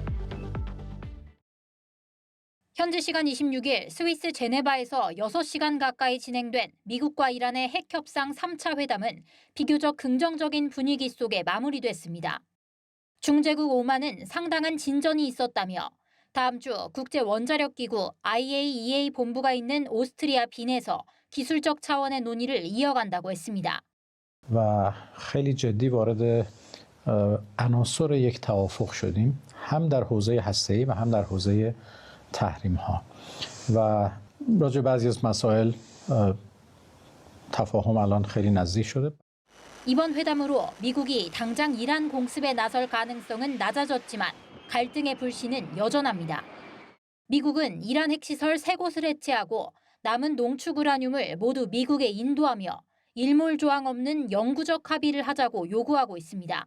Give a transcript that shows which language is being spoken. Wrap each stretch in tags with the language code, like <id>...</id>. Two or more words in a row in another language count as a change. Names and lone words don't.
<ko>현지 시간 26일 스위스 제네바에서 6시간 가까이 진행된 미국과 이란의 핵협상 3차 회담은 비교적 긍정적인 분위기 속에 마무리됐습니다. 중재국 오만은 상당한 진전이 있었다며 다음 주 국제원자력기구 IAEA 본부가 있는 오스트리아 빈에서 기술적 차원의 논의를 이어간다고 했습니다.</ko> <fa>و خیلی جدی وارد عناصر یک توافق شدیم هم در حوزه هسته‌ای و هم در حوزه تحریم ها و راجع به بعضی از مسائل تفاهم الان خیلی نزدیک شده.</fa> <ko>이번 회담으로 미국이 당장 이란 공습에 나설 가능성은 낮아졌지만 갈등의 불씨는 여전합니다. 미국은 이란 핵시설 3곳을 해체하고 남은 농축 우라늄을 모두 미국에 인도하며 일몰 조항 없는 영구적 합의를 하자고 요구하고 있습니다.</ko>